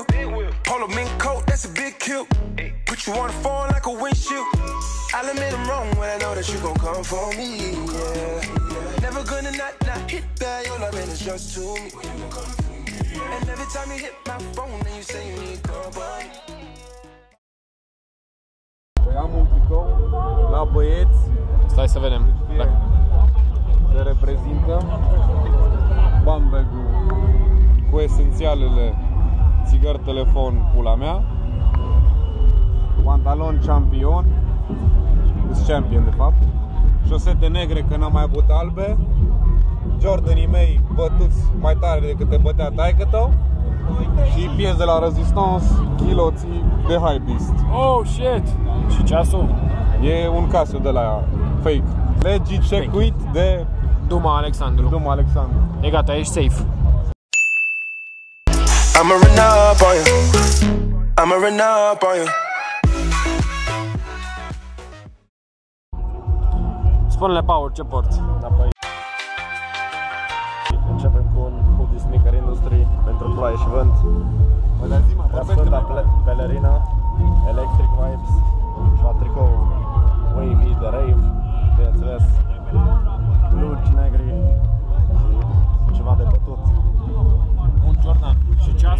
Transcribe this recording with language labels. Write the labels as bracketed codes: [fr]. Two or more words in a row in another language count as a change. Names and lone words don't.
[en] Polo mink coat, that's a big kill. Put you on the phone like a windshield. I'll admit I'm wrong when I know that you gon' come for me. Yeah, never gonna not hit that. Your loving is just to me. And every time you hit my phone, then you say you need company. [ro] Am un tricou la băieți. Stai să vedem. Se reprezintă bag-ul cu esențialele: țigări, telefon, pula mea, pantalon champion, champion de fapt, șosete negre că n-am mai avut albe, Jordanii mei bătuți mai tare decât te bătea taică-tău și piese de la Resistance, chiloții de Hypebeast. [en] Oh shit! [ro] Și ceasul? E un Casio de la fake. Legit check-uit de Duma Alexandru. Duma Alexandru. E gata, ești safe. [en] I'ma run up on you. I'ma run up on you. [ro] Spune-le, Paul, ce porți? Începem cu un hoodie sneaker industry pentru ploaie și vânt. Sfânta pelerină, Electric Vibes și la tricou wavy de rave, bineînțeles, blugi negri și ceva de bătut. Un Jordan. Și ceasul?